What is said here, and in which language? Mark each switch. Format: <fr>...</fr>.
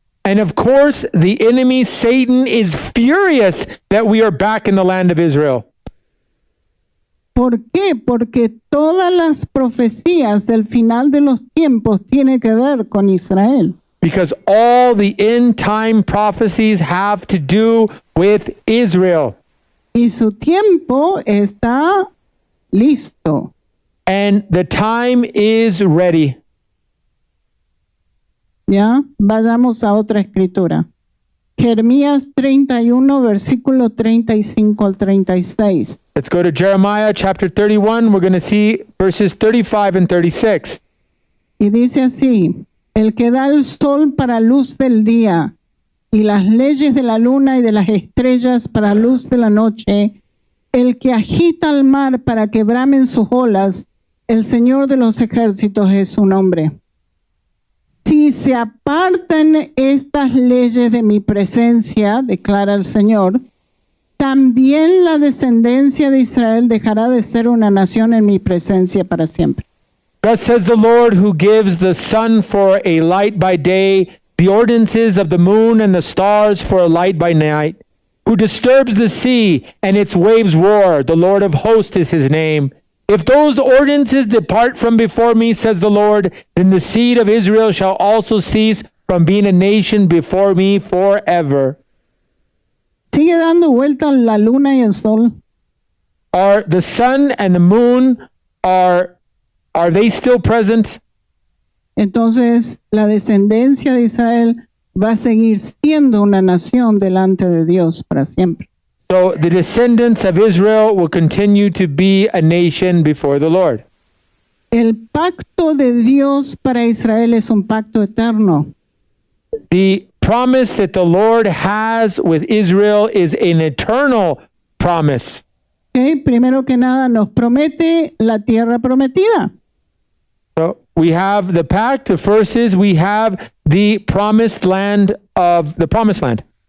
<en>And of course, the enemy, Satan, is furious that we are back in the land of Israel.</en> <es>¿Por qué? Porque todas las profecías del final de los tiempos tienen que ver con Israel.</es> <en>Because all the end time prophecies have to do with Israel.</en> <es>Y su tiempo está listo.</es> <en>And the time is ready.</en> <es>¿Ya? Vayamos a otra escritura. Jeremías 31, versículo 35 al 36.</es> <en>Let's go to Jeremiah chapter 31. We're going to see verses 35 and 36.</en> <es>Y dice así: el que da el sol para luz del día y las leyes de la luna y de las estrellas para luz de la noche, el que agita el mar para que bramen sus olas, el Señor de los ejércitos es su nombre. Si se apartan estas leyes de mi presencia, declara el Señor, también la descendencia de Israel dejará de ser una nación en mi presencia para siempre.</es> <en>Thus says the Lord, who gives the sun for a light by day, the ordinances of the moon and the stars for a light by night, who disturbs the sea and its waves roar. The Lord of hosts is his name. If those ordinances depart from before me, says the Lord, then the seed of Israel shall also cease from being a nation before me forever.</en> <es>Sigue dando vuelta la luna y el sol.</es> <en>Are the sun and the moon, are they still present?</en> <es>Entonces la descendencia de Israel va a seguir siendo una nación delante de Dios para siempre.</es> <en>So the descendants of Israel will continue to be a nation before the Lord.</en> <es>El pacto de Dios para Israel es un pacto eterno.</es> <en>The promise that the Lord has with Israel is an eternal promise. ¿Okay?</en> <es>Primero que nada nos promete la tierra prometida.</es> <en>So we have the pact. The first is we have the promised land of the promised land.</en>